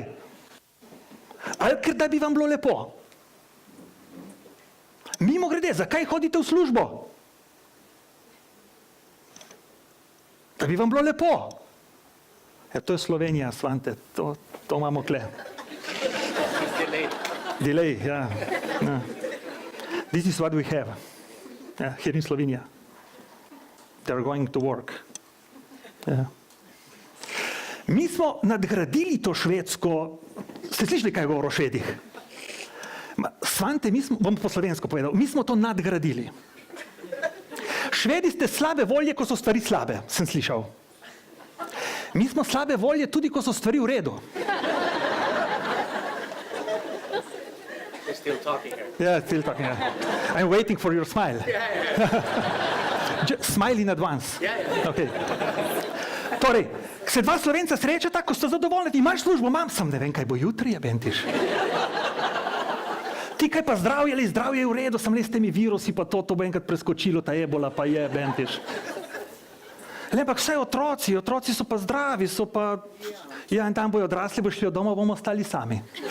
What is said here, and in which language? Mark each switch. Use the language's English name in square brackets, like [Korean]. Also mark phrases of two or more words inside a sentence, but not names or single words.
[Slovenian] Ali ker da bi vam bilo lepo. Mimo grede, zakaj hodite v službo? Da bi vam bilo lepo. To je Slovenija, Svante, to imamo kle. Delay, ja. [English] This is what we have here in Slovenia. They're going to work. [Slovenian] Mi smo nadgradili to Švedsko. Ste slišali, kaj govori o Švedih? Svante, bom po slovensko povedal, mi smo to nadgradili. Švedi ste slabe volje, ko so stvari slabe, sem slišal. Mi smo slabe volje tudi, ko so stvari v redu. [English] Still talking here. Yeah, still talking. Yeah. I'm waiting for your smile. Smile in advance. Okay. [Slovenian] Torej, se dva Slovenca srečata, ko sta zadovoljni, imaš službo, imam, sam ne vem, kaj bo jutri, je bentiš. Ti kaj pa zdravje, ali zdravje je v redu, sam le s temi virusi, pa to bo enkrat preskočilo, ta ebola pa je, bentiš. Ampak vse otroci so pa zdravi, so pa, ja, in tam bojo odrasli, bo šli od doma, bomo ostali sami.